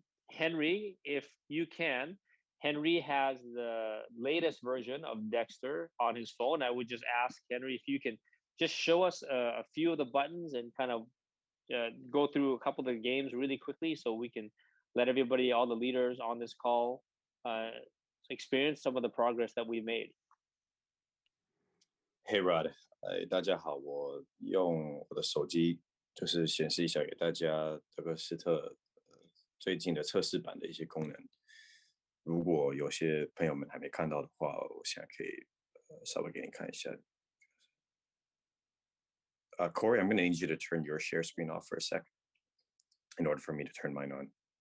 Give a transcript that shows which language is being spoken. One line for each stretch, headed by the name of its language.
English: Henry, if you can, Henry has the latest version of Dexter on his phone. I would just ask Henry if you can just show us a few of the buttons and kind of go through a couple of the games really quickly, so we can let everybody, all the leaders on this call, experience some of the progress that we made.
Chinese: Hey Rod，大家好，我用我的手机就是显示一下给大家德克斯特最近的测试版的一些功能。如果有些朋友们还没看到的话，我现在可以稍微给你看一下。
English: Corey, I'm going to need you to turn your share screen off for a sec in order for me to turn mine on.